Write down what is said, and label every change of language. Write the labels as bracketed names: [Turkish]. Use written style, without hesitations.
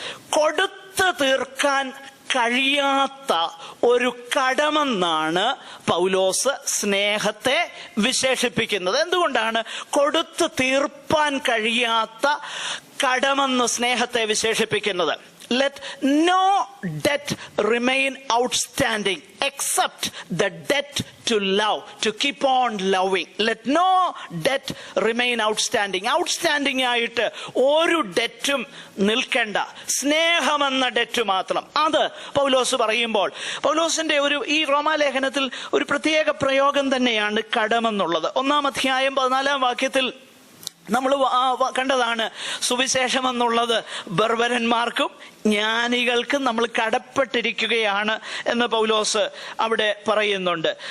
[Malayalam] കൊടുത്തു തീർക്കാൻ കഴിയാത്ത ഒരു കടമെന്നാണ് പൗലോസ് സ്നേഹത്തെ വിശേഷിപ്പിക്കുന്നത്. എന്തുകൊണ്ടാണ് കൊടുത്തു തീർപ്പാൻ കഴിയാത്ത കടമെന്ന് സ്നേഹത്തെ വിശേഷിപ്പിക്കുന്നത്? [English] Let no debt remain outstanding except the debt to love, to keep on loving. Let no debt remain outstanding. [Malayalam] Outstanding ആയിട്ട് ഒരു ഡെറ്റും നിൽക്കേണ്ട, സ്നേഹമെന്ന ഡെറ്റ് മാത്രം. അത് പൗലോസ് പറയുമ്പോൾ, പൗലോസിന്റെ ഈ റോമാലേഖനത്തിൽ ഒരു പ്രത്യേക പ്രയോഗം തന്നെയാണ് കടമെന്നുള്ളത്. 1-ാം അധ്യായം 14-ാം വാക്യത്തിൽ നമ്മൾ കണ്ടതാണ്, സുവിശേഷം എന്നുള്ളത് ബർബരന്മാർക്കും ജ്ഞാനികൾക്കും നമ്മൾ കടപ്പെട്ടിരിക്കുകയാണ് എന്ന് പൗലോസ് അവിടെ പറയുന്നുണ്ട്.